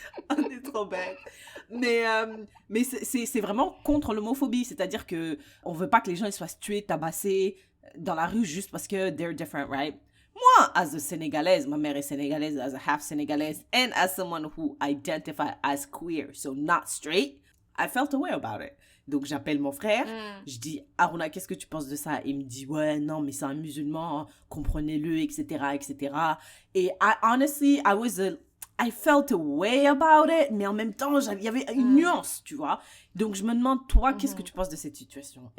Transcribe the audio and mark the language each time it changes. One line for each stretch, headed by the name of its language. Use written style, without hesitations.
French: On est trop bête. Mais c'est vraiment contre l'homophobie. C'est-à-dire que on veut pas que les gens ils soient tués, tabassés dans la rue juste parce que
English: they're different, right? Moi, as a Sénégalaise,
French: ma mère est sénégalaise,
English: as a half Sénégalaise, and as someone who identify as queer, so not straight, I felt a way about it.
French: Donc, j'appelle mon frère, je dis, Aruna, qu'est-ce que tu penses de ça? Il me dit, ouais, non, mais c'est un musulman, hein, comprenez-le, etc., etc. Et
English: honestly, I felt a way about it,
French: mais en même temps, il y avait une nuance, tu vois. Donc, je me demande, toi, qu'est-ce que tu penses de cette situation?